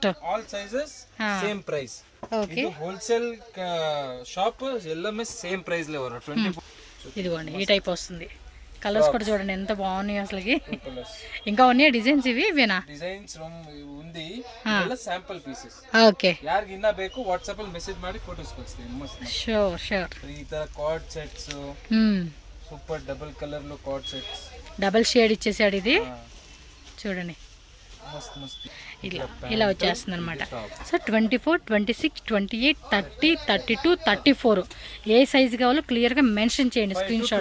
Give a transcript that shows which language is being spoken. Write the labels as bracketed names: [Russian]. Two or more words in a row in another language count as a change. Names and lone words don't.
[English] all sizes same price. [Telugu] ఓకే, [English] wholesale shop [Telugu] ఎల్లమే [English] same price [Telugu] లో 24. ఇదిగోండి ఈ టైప్ వస్తుంది. కలర్స్ కూడా చూడండి ఎంత బాగున్నాయి అసలుకి. ఇంకా ఉన్నాయి డిజైన్స్. ఇవేనా డిజైన్స్ ఉంది, [English] sample pieces. [Telugu] ఓకే, [Kannada] ಯಾರಿಗೆ ಇನ್ನ ಬೇಕು ವಾಟ್ಸಾಪ್ ಅಲ್ಲಿ ಮೆಸೇಜ್ ಮಾಡಿ ಫೋಟೋಸ್ ಕಳಿಸ್ತೀನಿ. ಮಸ್ತ್ ಶೋರ್. ಈ ತರ [English] card sets super double colour [Telugu] లో [English] card sets, double shade [Telugu] ఇచ్చేసాడు ఇది చూడండి. ఇలా వచ్చేస్తుంది అనమాట. సో 24, 26, 28, 30, 32, 34 ఏ సైజు కావాలో క్లియర్గా మెన్షన్ చేయండి [English] screenshot.